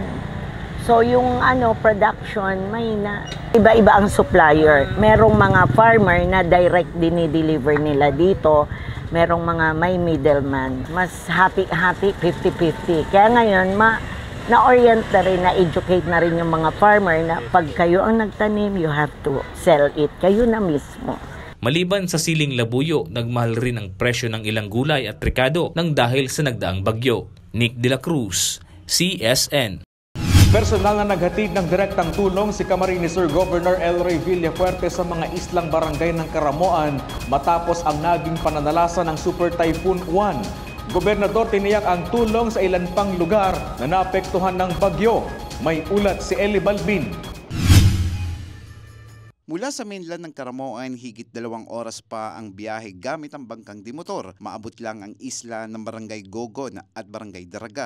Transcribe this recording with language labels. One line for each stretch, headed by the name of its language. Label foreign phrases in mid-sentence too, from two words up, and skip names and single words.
Filipino: So yung production, may na iba-iba ang supplier. Merong mga farmer na direct dinideliver nila dito. Merong mga may middleman. Mas hati-hati, 50-50. Kaya ngayon, na-orient na rin, na-educate na rin yung mga farmer na pag kayo ang nagtanim,
English: you have to sell it.
Filipino: Kayo na mismo. Maliban sa siling labuyo, nagmahal rin ang presyo ng ilang gulay at trikado nang dahil sa nagdaang bagyo. Nick De La Cruz, CSN. Personal na naghatid ng direktang tulong si Camarines Sur Governor El Rey Villafuerte sa mga islang barangay ng Karamoan matapos ang naging pananalasa ng Super Typhoon Uwan. Gobernador tiniyak ang tulong sa ilan pang lugar na naapektuhan ng bagyo. May ulat si Eli Balbin. Mula sa mainland ng Karamoan, higit 2 oras pa ang biyahe gamit ang bangkang dimotor. Maabot lang ang isla ng Barangay Gogon at Barangay Daraga.